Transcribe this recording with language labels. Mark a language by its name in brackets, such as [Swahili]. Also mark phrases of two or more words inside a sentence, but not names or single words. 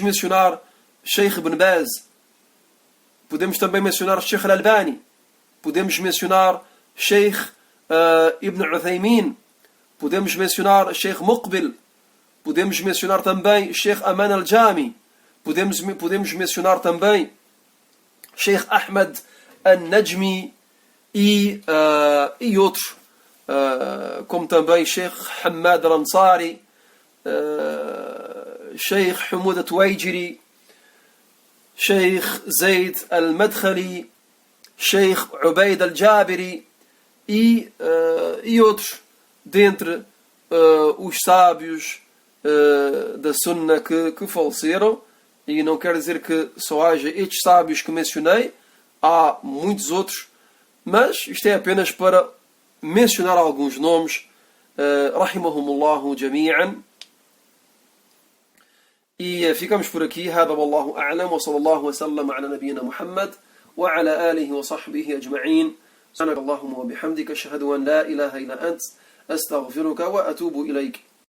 [Portuguese] mencionar Sheikh Ibn Baz, podemos também mencionar Sheikh Al-Albani, podemos mencionar Sheikh Ibn Uthaymin, podemos mencionar Sheikh Muqbil, podemos mencionar também Sheikh Aman Al-Jami, podemos mencionar também Sheikh Ahmad Al-Najmi e outros, como também Sheikh Hamad Al-Ansari, Sheikh Humud Al-Tuwaijiri, Sheikh Zayd Al-Madkhali, Sheikh Ubaid Al-Jabiri e outros dentre os sábios da Sunna que faleceram. E não quer dizer que só haja estes sábios que mencionei, há muitos outros, mas isto é apenas para mencionar alguns nomes. [Arabic] رحمهم الله جميعا. [Portuguese] E ficamos por aqui. [Arabic] هذا والله أعلم وصلى الله وسلم على نبينا محمد وعلى آله وصحبه أجمعين. سبحانك اللهم وبحمدك أشهد أن لا إله إلا أنت أستغفرك وأتوب إليك.